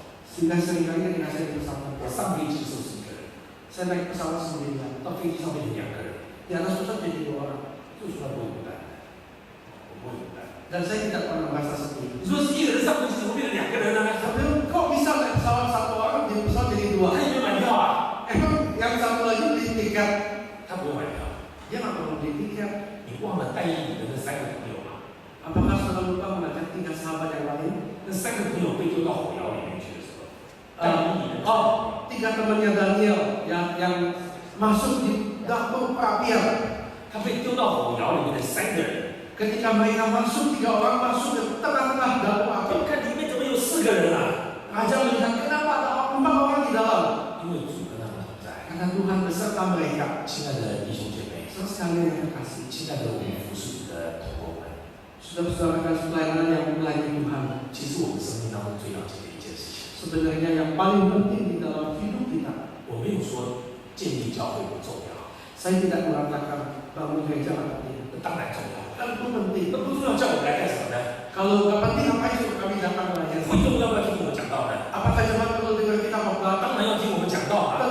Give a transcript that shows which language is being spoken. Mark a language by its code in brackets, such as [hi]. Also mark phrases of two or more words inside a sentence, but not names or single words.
[id] Sehingga seringkali ketika saya di pesawat, [zh] 我上飞机的时候是一个人， [id] saya naik pesawat sendirian. [zh] 到飞机上面有两个人， [id] Di atas pesawat jadi 2 orang. [zh] 就从来不会孤单的，我不会孤单。 [id] Dan saya tidak pernah merasa sepi. [zh] 你说是一个人上飞机怎么变成两个人呢？ [id] Tapi kok bisa naik pesawat 1 orang, di pesawat jadi 2? [zh] 他也没买票啊， [id] Emang yang satu lagi beli tiket? [zh] 他不用买票。 [id] Dia nggak perlu beli tiket. [zh] 你忘了带你的那3个朋友吗？ [id] Apakah saudara lupa mengajak 3 sahabat yang lain? [zh] 那3个朋友被丢到火窑里面去的时候，带你的 [id] 3 temannya Daniel yang masuk di dapur perapian. [zh] 他被丢到火窑里面的3个人， [id] Ketika mereka masuk, 3 orang masuk ke tengah-tengah dapur api. [zh] 我看里面怎么有4个人啊？ [id] Raja melihat kenapa ada 4 orang di dalam? [zh] 因为主跟他们同在。 [id] Karena Tuhan beserta mereka. [zh] 亲爱的弟兄姐妹， [id] Saudara sekalian yang terkasih, [zh] 亲爱的我们服侍主的同工们， [id] saudara-saudara kasih pelayanan yang melayani Tuhan. [zh] 其实我们生命当中最要紧的一件事情， [id] Sebenarnya yang paling penting di dalam hidup kita. [zh] 我没有说建立教会不重要， [id] Saya tidak mengatakan bangun gereja atau tidak. [zh] 那当然重要。 [id] Tentu penting. [zh] 那不重要，叫我们来干什么呢？ [id] Kalau nggak penting, ngapain suruh kami datang melayani? [zh] 会众要不要听我们讲道呢？ [id] Apakah jemaat perlu dengar kita khotbah? [zh] 当然要听我们讲道啊。